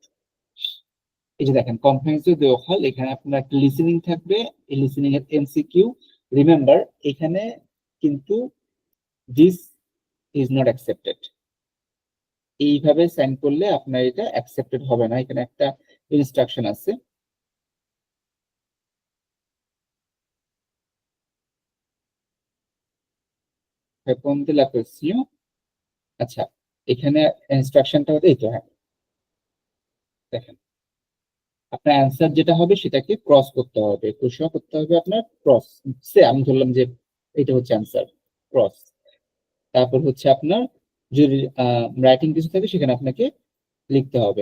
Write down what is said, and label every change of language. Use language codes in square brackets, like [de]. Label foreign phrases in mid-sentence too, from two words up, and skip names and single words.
[bn] এই যে দেখেন [en] comprehensive oval, [bn] এখানে আপনার একটা লিসেনিং থাকবে, এই লিসেনিং এর এমসিকিউ। রিমেম্বার এখানে কিন্তু [en] this is not accepted, [bn] এইভাবে সাইন করলে আপনার এটা অ্যাকসেপ্টেড হবে না। এখানে একটা ইনস্ট্রাকশন আছে, [es] responde la cuestión। [bn] আচ্ছা, এখানে ইনস্ট্রাকশনটা হচ্ছে এই তো, হ্যাঁ দেখেন আপনার অ্যান্সার যেটা হবে সেটাকে ক্রস করতে হবে, প্রশ্ন করতে হবে আপনার ক্রস। সে আমি ধরলাম যে এটা হচ্ছে অ্যান্সার, ক্রস। তারপর হচ্ছে আপনার যদি রাইটিং কিছু থাকে সেখানে আপনাকে লিখতে হবে।